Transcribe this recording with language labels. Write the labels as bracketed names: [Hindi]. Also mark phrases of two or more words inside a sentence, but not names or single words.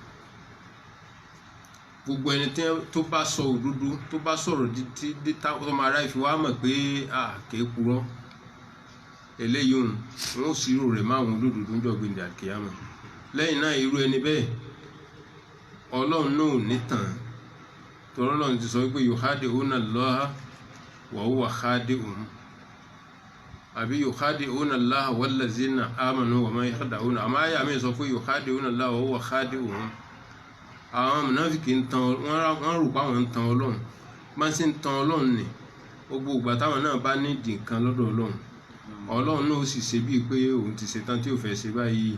[Yoruba] Gbogbo ẹni tó bá sọ òdodo, tó bá sọ̀rọ̀ títí tó máa ráì fi wá mọ̀ pé kìí purọ́, eléyìí wọn ò sírò rẹ̀ máa wọn olódodo níjọ́ gbẹ̀ndẹ̀ àkíyàmọ̀. Lẹ́yìn náà irú ẹni bẹ́ẹ̀ Ọlọ́run náà ò ní tàn, torí Ọlọ́run ti sọ pé [Arabic] يخادعون الله وهو خادعهم, [Yoruba] àbí [Arabic] يخادعون الله والذين آمنوا وما يخدعون. [Yoruba] Àmọ́ àyà mi sọ pé [Arabic] يخادعون الله وهو خادعهم. [Yoruba] Àwọn mùnáfíkì ń tan, wọ́n rò pé àwọn ń tan Ọlọ́run. Bá ń sì ń tan Ọlọ́run ni gbogbo ìgbà táwọn náà bá nídìí nǹkan lọ́dọ̀ Ọlọ́run, Ọlọ́run náà ó sì ṣe bíi pé òun ti ṣetán tí ò fẹ́ ṣe báyìí.